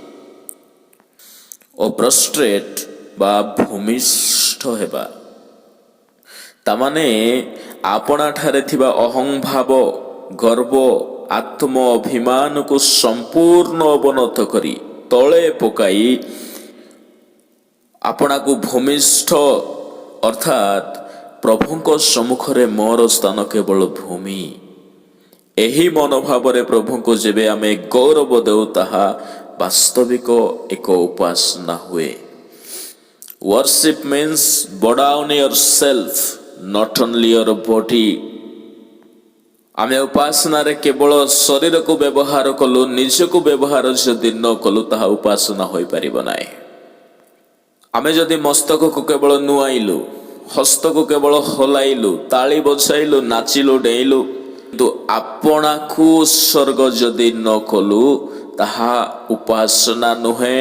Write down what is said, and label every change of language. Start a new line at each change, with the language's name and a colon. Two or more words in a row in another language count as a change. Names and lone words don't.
Odia: ଓ ପ୍ରୋଷ୍ଟ୍ରେଟ୍ ବା ଭୂମିଷ୍ଠ ହେବା, ତାମାନେ ଆପଣାଠାରେ ଥିବା ଅହଂଭାବ, ଗର୍ବ, ଆତ୍ମ ଅଭିମାନକୁ ସମ୍ପୂର୍ଣ୍ଣ ଅବନତ କରି ତଳେ ପକାଇ ଆପଣାକୁ ଭୂମିଷ୍ଠ, ଅର୍ଥାତ୍ ପ୍ରଭୁଙ୍କ ସମ୍ମୁଖରେ ମୋର ସ୍ଥାନ କେବଳ ଭୂମି। ଏହି ମନୋଭାବରେ ପ୍ରଭୁଙ୍କୁ ଯେବେ ଆମେ ଗୌରବ ଦେଉ, ତାହା ବାସ୍ତବିକ ଏକ ଉପାସନା ହୁଏ।
English: Worship means bow down yourself, not only your body.
Odia: ଆମେ ଉପାସନାରେ କେବଳ ଶରୀରକୁ ବ୍ୟବହାର କଲୁ, ନିଜକୁ ବ୍ୟବହାର ଯଦି ନ କଲୁ, ତାହା ଉପାସନା ହୋଇପାରିବ ନାହିଁ। ଆମେ ଯଦି ମସ୍ତକକୁ କେବଳ ନୁଆଇଲୁ, ହସ୍ତକୁ କେବଳ ହଲାଇଲୁ, ତାଳି ବଜାଇଲୁ, ନାଚିଲୁ, ଡେଇଁଲୁ, କିନ୍ତୁ ଆପଣାକୁ ଉତ୍ସର୍ଗ ଯଦି ନ କଲୁ, ତାହା ଉପାସନା ନୁହେଁ।